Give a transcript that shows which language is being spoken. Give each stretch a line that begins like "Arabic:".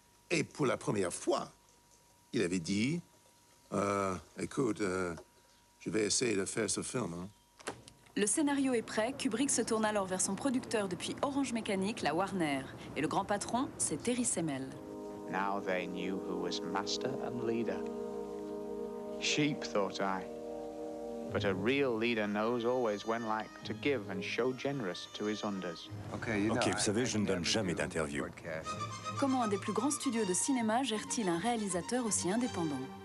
French: Et pour la première fois, il avait dit, écoute, je vais essayer de faire ce film. Hein. Le scénario est prêt, Kubrick se tourne alors vers son producteur depuis Orange Mécanique, la Warner. Et le grand patron, c'est Terry Semel.
English: Now they knew who was master and leader. Sheep, thought I. But a real leader knows always when to give and show generous to his unders.
French: Ok, vous savez, je ne donne jamais d'interview. Comment un des plus grands studios de cinéma gère-t-il un réalisateur aussi indépendant?